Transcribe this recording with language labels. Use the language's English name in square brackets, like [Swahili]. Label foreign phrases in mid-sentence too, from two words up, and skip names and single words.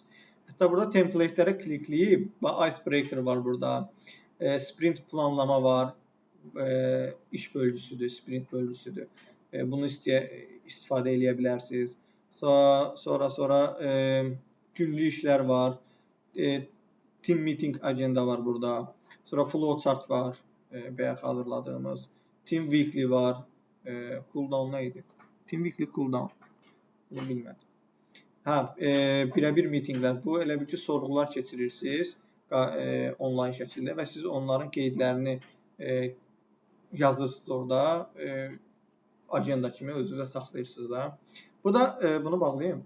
[Azerbaijani] Hətta burada templatelərə klikləyib, icebreaker var burada, sprint planlama var, iş bölgüsüdür, sprint bölgüsüdür. Bunu istifadə eləyə bilərsiniz. Sonra günlük işlər var, [English] team meeting agenda [Azerbaijani] var burada. Sonra flowchart var, bayaq hazırladığımız. [English] Team weekly [Azerbaijani] var. Cooldown nə idi? [English] Team weekly cooldown. [Azerbaijani] Bunu bilmədim. Birə-bir meetinglər. Bu elə bir ki, sorğular keçirirsiniz onlayn şəkildə və siz onların qeydlərini yazırsınız orada. Agenda kimi özünüzdə saxlayırsınız da. Bu da, bunu bağlayayım.